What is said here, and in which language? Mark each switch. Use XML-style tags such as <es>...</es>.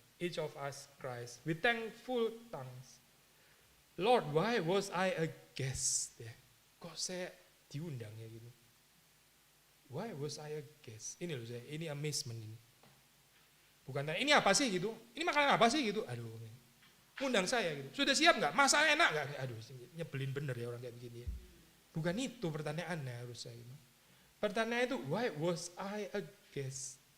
<en>Each of us cries with thankful tongues. Lord, why was I a guest? Ya.</en> <id>Kok saya diundang ya gitu.</id> <en>Why was I a guest?</en> <id>Ini loh saya, ini amazement ini. Bukan tanya, ini apa sih gitu? Ini makanan apa sih gitu? Aduh, undang saya gitu. Sudah siap nggak? Masa enak nggak? Aduh, nyebelin bener ya orang kayak begini ya. Bukan itu pertanyaannya harus saya gitu. Pertanyaan itu,</id> <en>why was I a guest?</en>